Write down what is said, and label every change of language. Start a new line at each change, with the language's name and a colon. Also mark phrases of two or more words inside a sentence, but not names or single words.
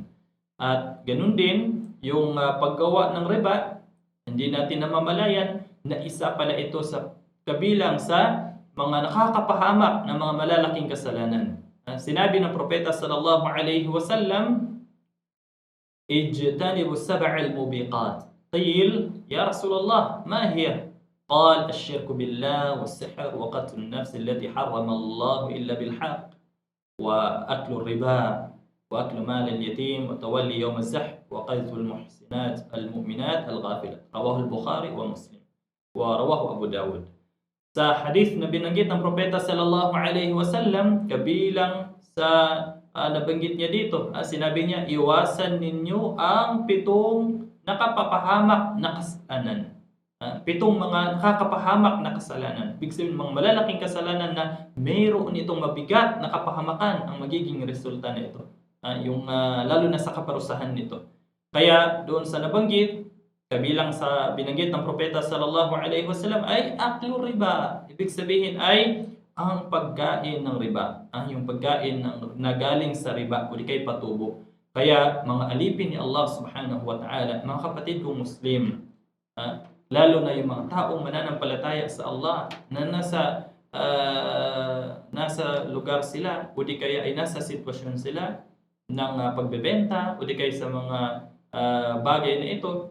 Filipino: At ganun din yung paggawa ng riba, hindi natin namamalayan na isa pala ito sa kabilang sa mga nakakapahamak na mga malalaking kasalanan. Sinabi ng propeta
Arabic: صلى الله عليه وسلم, اجتنبوا السبع الموبقات. قيل يا رسول الله ما هي? قال الشرك بالله والسحر وقتل النفس التي حرم الله إلا بالحق وأكل الربا وأكل مال اليتيم وتولي يوم الزحف وقذف المحسنات المؤمنات الغافلات. رواه البخاري ومسلم ورواه أبو داود.
Filipino: Sa hadith na binanggit ng propeta
Arabic: صلى الله عليه وسلم,
Filipino: kabilang sa nabanggit niya dito, sinabi niya, iwasan ninyo ang 7 nakapapahamak na kasalanan. 7 mga nakakapahamak na kasalanan. Ibig sabihin, mga malalaking kasalanan na mayroon itong mabigat na kapahamakan ang magiging resulta nito. Lalo na sa kaparusahan nito. Kaya doon sa nabanggit, kabilang sa binanggit ng propeta
Arabic: صلى الله عليه وسلم
Filipino: ay
Arabic: أكل الربا.
Filipino: Ibig sabihin ay ang pagkain ng riba, yung pagkain ng nagaling sa riba o di kay patubo. Kaya mga alipin ni
Arabic: الله سبحانه وتعالى,
Filipino: mga kapatid kong Muslim, lalo na yung mga taong mananampalataya sa Allah na nasa lugar sila o di kaya ay nasa sitwasyon sila ng pagbebenta o di kaya sa mga bagay na ito.